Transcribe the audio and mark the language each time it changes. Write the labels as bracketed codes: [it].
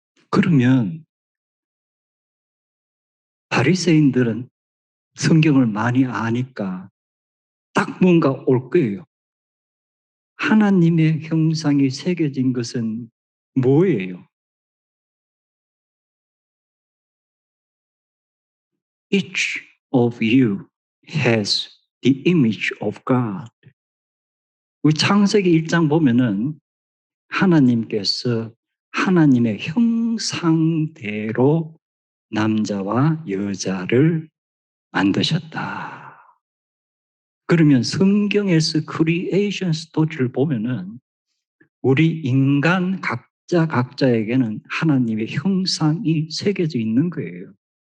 [ko] 그러면 바리새인들은 성경을 많이 아니까 딱 뭔가 올 거예요. 하나님의 형상이 새겨진 것은 뭐예요? [en] Each of you has the image of God. [ko] 우리 창세기 1장 보면은 하나님께서 하나님의 형상대로 남자와 여자를 만드셨다. 그러면 성경에서 크리에이션 스토리를 보면은 우리 인간 각자에게는 하나님의 형상이 새겨져 있는 거예요.